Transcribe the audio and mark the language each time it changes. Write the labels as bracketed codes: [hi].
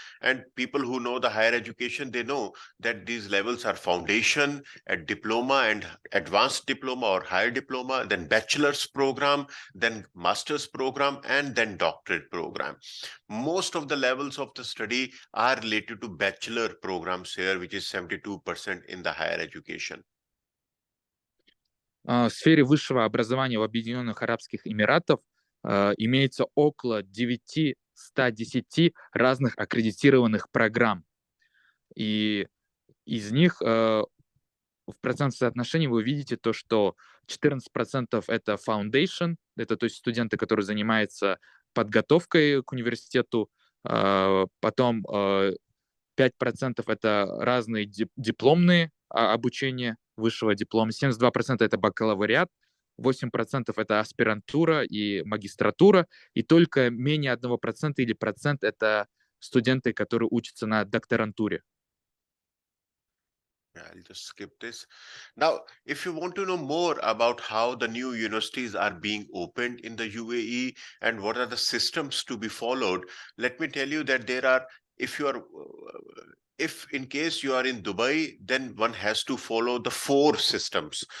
[en] And people who know the higher education, they know that these levels are foundation, a diploma and advanced diploma or higher diploma, then bachelor's program, then master's program, and then doctorate program. Most of the levels of the study are related to bachelor programs here, which is 72% in the higher education. [ru] В сфере высшего образования в Объединенных Арабских Эмиратах имеется около 910 разных аккредитированных программ. И из них в процентном соотношении вы видите то, что 14% это foundation, это то есть студенты, которые занимаются подготовкой к университету, потом 5% это разные дипломные обучения высшего диплома, 72% это бакалавриат, 8% это аспирантура и магистратура, и только менее 1% или процент это студенты, которые учатся на докторантуре. [en] I'll just skip this. Now, if you want to know more about how the new universities are being opened in the UAE and what are the systems to be followed, let me tell you that there are, if in case you are in Dubai, then one has to follow the 4 systems.